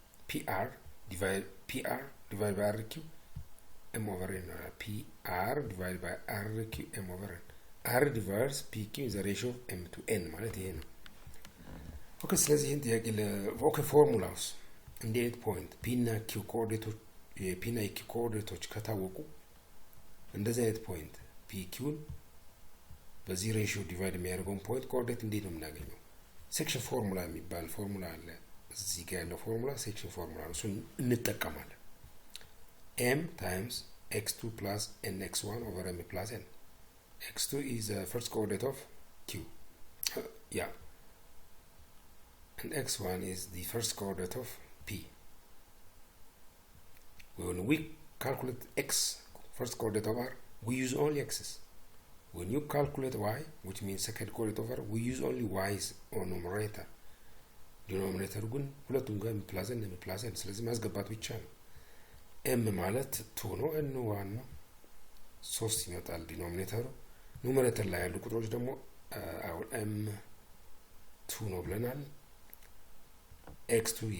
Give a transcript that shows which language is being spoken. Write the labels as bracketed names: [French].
[English] PR divided by RQ M over N PR divided by RQ M over N R divides PQ is the ratio of M to N [Amharic] ማለት ይሄ ነው። ኦኬ ስለዚህ ይሄን ጥያቄ ኦኬ ፎርሙላውስ እንዴት ፖይንት P እና Q ኮኦርዲኔቶች የP እና Q ኮኦርዲኔቶች ከታወቁ እንደዚህ አይነት ፖይንት PQ በዚህ ሬሽዮ ዲቫይድ የሚያደርገውን ፖይንት ኮኦርዲኔት እንዴት ነው የምናገኘው? ሴክሽን ፎርሙላ የሚባል ፎርሙላ አለ። እዚህ ጋር ያለው ፎርሙላ ሴክሽን ፎርሙላ ነው። እሱን እንጠቀማለን። [English] M times x2 plus nx1 over m plus n. x2 is the first coordinate of Q. And x1 is the first coordinate of P. When we calculate x, first coordinate of R, we use only x's. When you calculate y, which means second coordinate of R, we use only y's on numerator. [Amharic] Denominator ግን ሁለቱም ጋር m plus n ስለዚህ ማስገባት ብቻ ነው። m ማለት 2 ነው n 1 ነው 3 ይመጣል ዲኖሚኔተሩ። ኑሜሬተር ላይ ያሉ ቁጥሮች ደግሞ አሁን m 2 ነው ብለናል። x2